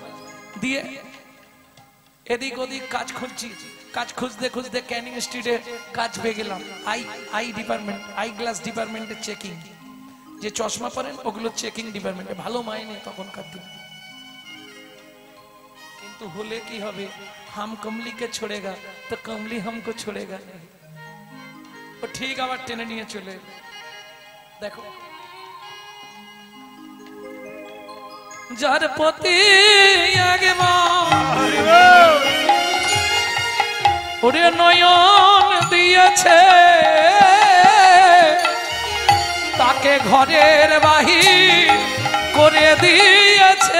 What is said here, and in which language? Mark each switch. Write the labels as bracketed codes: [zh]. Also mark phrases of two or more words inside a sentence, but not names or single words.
[bn] দিয়ে এদিক ওদিক কাজ খুঁজছি, কাজ খুঁজতে খুঁজতে ক্যানিং স্ট্রিটে কাজ পেয়ে গেলাম। [en] eye department, eye glass [bn] ডিপার্টমেন্টের চেকিং, যে চশমা পরেন ওগুলো [en] checking department, [bn] ভালো মাইনে তখনকার দিন। কিন্তু হলে কি হবে, [hi] हम कमलिके छोड़ेगा [bn] তো [hi] कमली हमको छोड़ेगा नहीं। [bn] ও ঠিক আবার টেনে নিয়ে চলে। দেখো যার প্রতি আগে ওরে নয়ন দিয়েছে, তাকে ঘরের বাহির করে দিয়েছে।